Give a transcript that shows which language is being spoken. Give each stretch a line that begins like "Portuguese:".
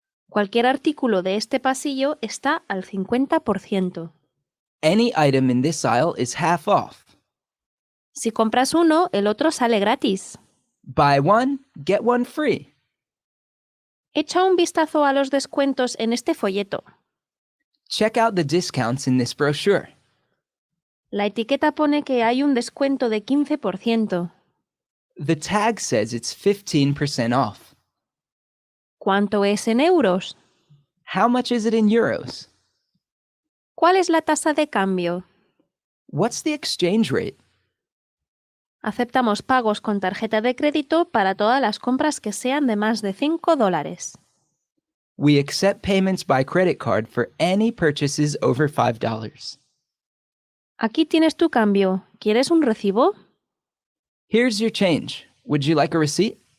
Spanish: Cualquier artículo de este pasillo está al 50%.
English: Any item in this aisle is half off.
Spanish: Si compras uno, el otro sale gratis.
English: Buy one, get one free.
Spanish: Echa un vistazo a los descuentos en este folleto.
English: Check out the discounts in this brochure.
Spanish: La etiqueta pone que hay un descuento de 15%.
English: The tag says it's 15% off.
Spanish: ¿Cuánto es en euros?
English: How much is it in euros?
Spanish: ¿Cuál es la tasa de cambio?
English: What's the exchange rate?
Spanish: Aceptamos pagos con tarjeta de crédito para todas las compras que sean de más de $5.
English: We accept payments by credit card for any purchases over $5.
Spanish: Aquí tienes tu cambio. ¿Quieres un recibo?
English: Here's your change. Would you like a receipt?